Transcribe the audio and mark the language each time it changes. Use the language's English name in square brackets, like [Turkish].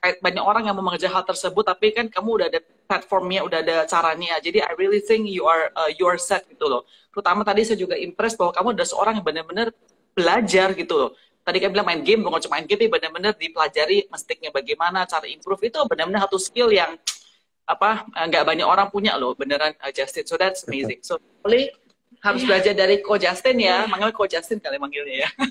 [Indonesian] Banyak orang yang mau mengejar hal tersebut, tapi kan kamu udah ada platformnya, udah ada caranya. Jadi [English] I really think you are set [Indonesian] gitu loh. Terutama tadi saya juga impress bahwa kamu adalah seorang yang benar-benar belajar gitu loh. Tadi kan bilang main game, bukan cuma main game, tapi benar-benar dipelajari mestinya bagaimana, cara improve itu benar-benar satu skill yang nggak banyak orang punya loh, beneran Justin. [English] So that's amazing. [Indonesian] So boleh harus belajar dari Ko Justin ya, manggil Ko Justin kali manggilnya ya.